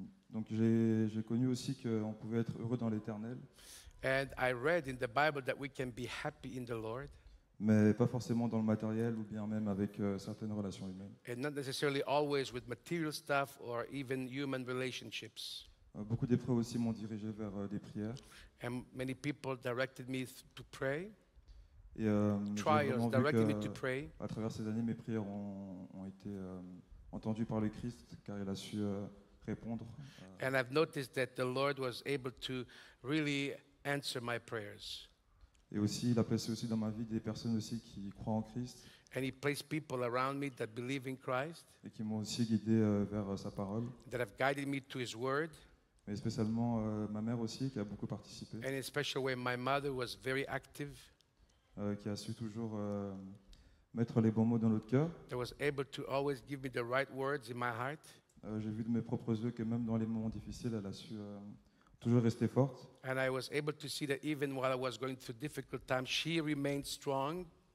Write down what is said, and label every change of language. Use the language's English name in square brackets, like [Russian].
[French] Donc j'ai connu aussi qu'on pouvait être heureux dans l'éternel, [English] And I read in the Bible that we can be happy in the Lord [French] mais pas forcément dans le matériel ou bien même avec certaines relations humaines. [English] and not necessarily always with material stuff or even human relationships. [French] Beaucoup d'épreuves aussi m'ont dirigé vers des prières. [English] And many people directed me to pray. [French] Et j'ai [English] trials [French] vraiment vu [English] directed me to pray. [French] à travers ces années, mes prières ont été entendues par le Christ, car il a su répondre. [English] And I've noticed that the Lord was able to really answer my prayers. [French] Et aussi, il a placé aussi dans ma vie des personnes aussi qui croient en Christ [English] And He placed people around me that believe in Christ, [French] et qui m'ont aussi guidé vers sa parole. [English] that have guided me to His Word. [French] Mais spécialement ma mère aussi, qui a beaucoup participé, [English] And in a special way, my mother was very active, [French] qui a su toujours mettre les bons mots dans notre cœur. [English] that was able to always give me the right words in my heart. [French] J'ai vu de mes propres yeux que même dans les moments difficiles, elle a su toujours rester forte. [English] And I was able to see that even while I was going through difficult times, she remained strong.